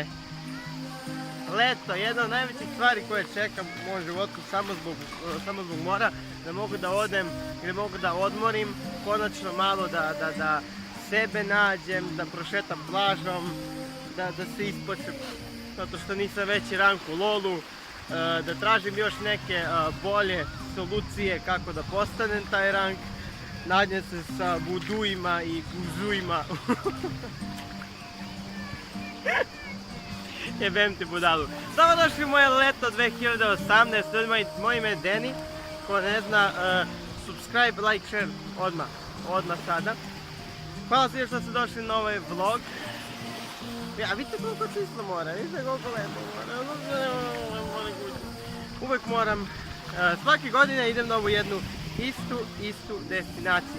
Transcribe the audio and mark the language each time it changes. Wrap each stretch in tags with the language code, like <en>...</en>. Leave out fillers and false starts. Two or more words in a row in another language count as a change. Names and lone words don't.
<sr>Leto, jedna od najvećih stvari koje čekam u mom životu samo zbog mora, da mogu da odem, gdje mogu da odmorim, konačno malo da sebe nađem, da prošetam plažom, da se ispočem, zato što nisam veći rank u lolu, da tražim još neke bolje solucije kako da postanem taj rank, nađem se sa vuduima i guzuima. Jebem ti budalu. Samo došli u moje leto 2018, moje ime je Deni, ko ne zna,</sr> <en>subscribe, like, share,</en> <sr>odmah sada. Hvala svima što ste došli na ovaj vlog. Ja, vidite koliko čisto mora, vidite koliko lepo mora. Uvijek moram, svake godine idem na ovu jednu istu destinaciju.</sr>